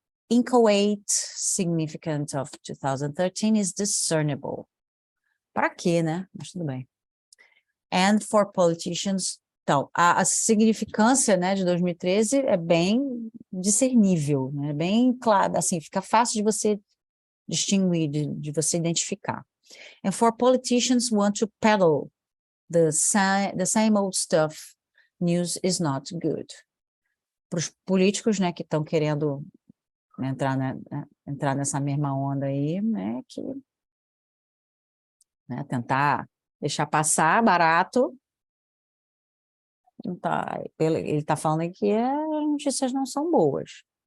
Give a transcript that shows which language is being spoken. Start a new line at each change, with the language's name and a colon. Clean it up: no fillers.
English: Inchoate significance of 2013 is discernible.
Portuguese: Para quê, né? Mas tudo bem.
English: And for politicians,
Portuguese: então, a significância, né, de 2013 é bem discernível, né? Bem claro, assim, fica fácil de você distinguir, de você identificar.
English: And for politicians who want to peddle the same old stuff, news is not good.
Portuguese: Para os políticos, né, que estão querendo entrar nessa mesma onda aí, né, que, né, tentar deixar passar barato, ele está falando aí que as notícias não são boas.